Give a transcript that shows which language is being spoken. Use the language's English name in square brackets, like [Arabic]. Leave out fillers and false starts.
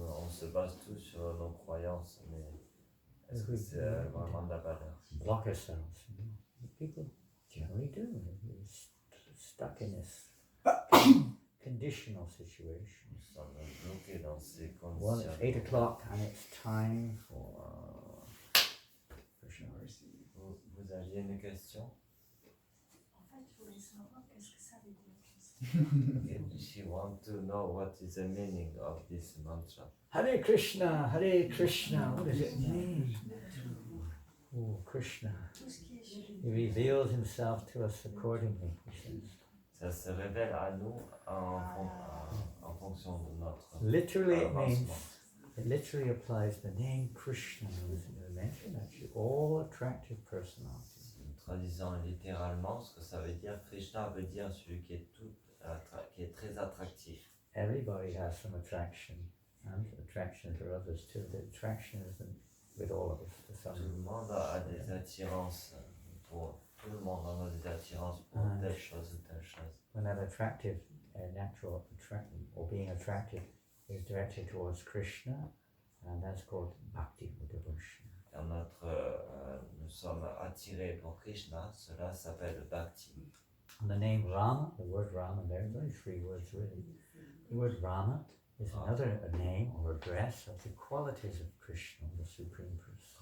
[French] se base tout sur nos croyances, mais est-ce que c'est vraiment de la valeur? [English] Block ourselves. People generally do. We're stuck in this conditional situation. [French] Nous sommes bloqués dans ces [English] Well, [French] conditions. [English] it's 8 o'clock and it's time for Krishna. [French] Vous aviez une question? En fait, je voulais savoir qu'est-ce que ça veut dire. [English] She wants to know what is the meaning of this mantra. Hare Krishna, Hare Krishna. What does it mean? Oh, Krishna. He reveals himself to us accordingly, he says. [French] Ça se révèle à nous en fonction de notre [English] Literally, it [French] avancement. [English] it literally applies the name Krishna, as you mentioned, actually, all attractive personalities. [French] Traduisant littéralement, ce que ça veut dire, Krishna veut dire celui qui est, qui est très attractif. [English] Everybody has some attraction, and attraction for others too. The attraction isn't with all of us. To some [French] Tout le monde a des attirances pour tout le monde en a des attirances pour telle chose ou telle chose. [English] when that attractive, natural attraction or being attractive is directed towards Krishna, and that's called bhakti or devotion. [French] Quand nous sommes attirés pour Krishna, cela s'appelle bhakti. [English] And the name Rama, the word Rama, there are very three words really. The word Rama is another name or address of the qualities of Krishna, the Supreme Person.